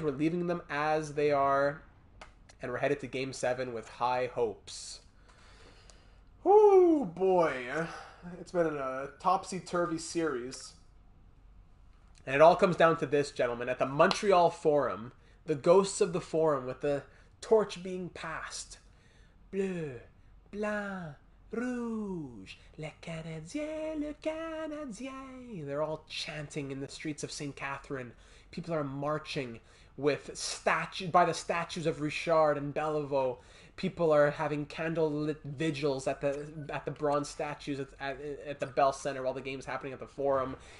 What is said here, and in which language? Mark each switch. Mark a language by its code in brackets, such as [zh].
[en] We're leaving them as they are. And we're headed to Game 7 with high hopes. Whoo, boy. It's been a topsy-turvy series. And it all comes down to this, gentlemen. At the Montreal Forum, the ghosts of the Forum with the torch being passed. [fr] Bleu, blanc, rouge, le Canadien, le Canadien. [en] They're all chanting in the streets of St. Catherine. People are marching with by the statues of Richard and Beliveau. People are having candlelit vigils at the bronze statues at the Bell Center while the game's happening at the Forum.